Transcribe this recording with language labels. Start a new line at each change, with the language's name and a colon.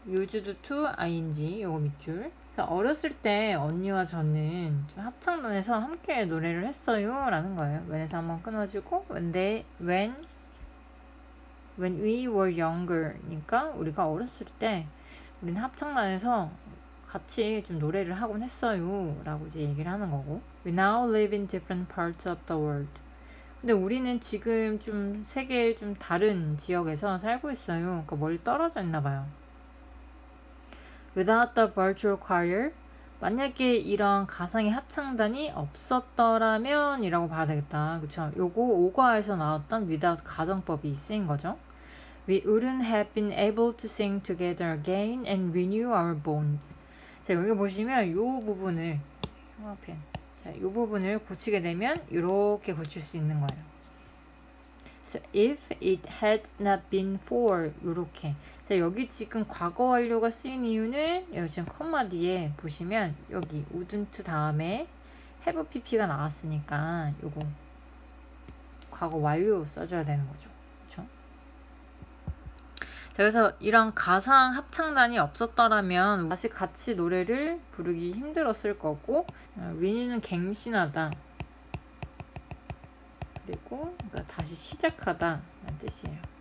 English: Used to ing
Korean: 요거 밑줄. 어렸을 때 언니와 저는 좀 합창단에서 함께 노래를 했어요 라는 거예요. when에서 한번 끊어주고 when we were younger 니까 우리가 어렸을 때 우리는 합창단에서 같이 좀 노래를 하곤 했어요 라고 이제 얘기를 하는 거고,
English: We now live in different parts of the world.
Korean: 근데 우리는 지금 좀 세계의 좀 다른 지역에서 살고 있어요. 그러니까 멀리 떨어져 있나 봐요.
English: Without the virtual choir,
Korean: 만약에 이런 가상의 합창단이 없었더라면 이라고 봐야 되겠다. 그쵸? 요거 5과에서 나왔던 without 가정법이 쓰인 거죠.
English: We wouldn't have been able to sing together again and renew our bonds.
Korean: 자, 여기 보시면 요 부분을 자, 요 부분을 고치게 되면 이렇게 고칠 수 있는 거예요.
English: So if it had not been for
Korean: 요렇게. 자, 여기 지금 과거 완료가 쓰인 이유는 여기 지금 컴마 뒤에 보시면 여기 wouldn't 다음에 have pp가 나왔으니까 요거 과거 완료 써줘야 되는 거죠. 그렇죠? 그래서 이런 가상 합창단이 없었더라면 다시 같이 노래를 부르기 힘들었을 거고, 위니는 갱신하다 그리고 그러니까 다시 시작하다 라는 뜻이에요.